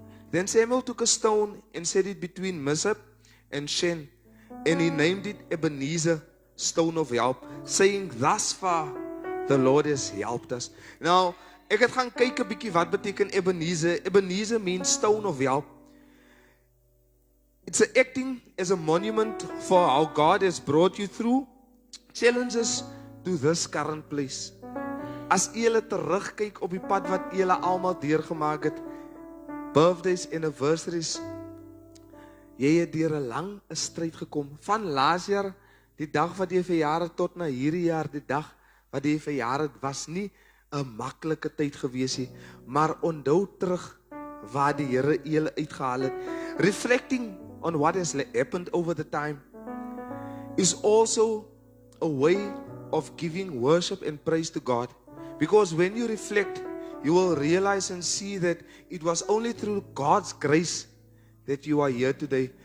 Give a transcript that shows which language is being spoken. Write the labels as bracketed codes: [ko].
[en] Then Samuel took a stone and set it between Mizpah and Shen, and he named it Ebenezer, stone of help, saying, thus far the Lord has helped us. [af] Nou, ek het gaan kyk 'n bietjie wat beteken Ebenezer. [en] Ebenezer means stone of help. It's acting as a monument for how God has brought you through challenges to this current place. [af] As julle terugkyk op die pad wat julle almal deurgemaak het, birthdays, anniversaries, jy het deur 'n lang stryd gekom. Van laas jaar, die dag wat jy verjaar het, tot na hierdie jaar, die dag wat jy verjaar het, was nie 'n maklike tyd gewees nie. Maar onthou terug waar die Here julle uitgehaal het. [en] Reflecting on what has happened over the time is also a way of giving worship and praise to God. Because when you reflect, you will realize and see that it was only through God's grace that you are here today.